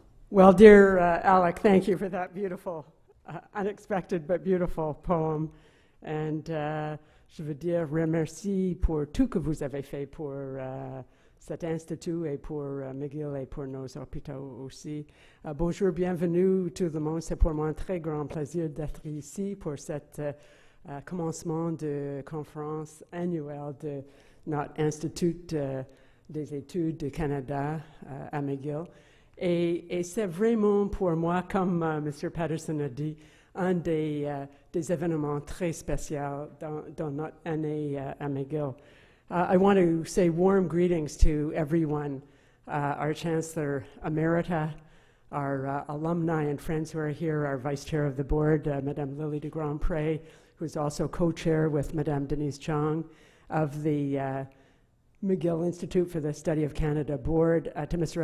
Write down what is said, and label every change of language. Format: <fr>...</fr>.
<en>Well, dear Alec, thank you for that beautiful, unexpected but beautiful poem. And</en> <fr>je veux dire remercie pour tout que vous avez fait pour cet institut et pour McGill et pour nos hôpitaux aussi. Bonjour, bienvenue tout le monde. C'est pour moi un très grand plaisir d'être ici pour cet commencement de conférence annuelle de notre Institut des études du Canada à McGill. Et c'est vraiment pour moi, comme M. Paterson a dit, un des événements très spéciaux dans notre année à McGill.</fr> <en>I want to say warm greetings to everyone, our Chancellor Emerita, our alumni and friends who are here, our Vice Chair of the Board, Madame Lily de Grandpré, who is also co-chair with Madame Denise Chong of the McGill Institute for the Study of Canada Board, to Mr.</en>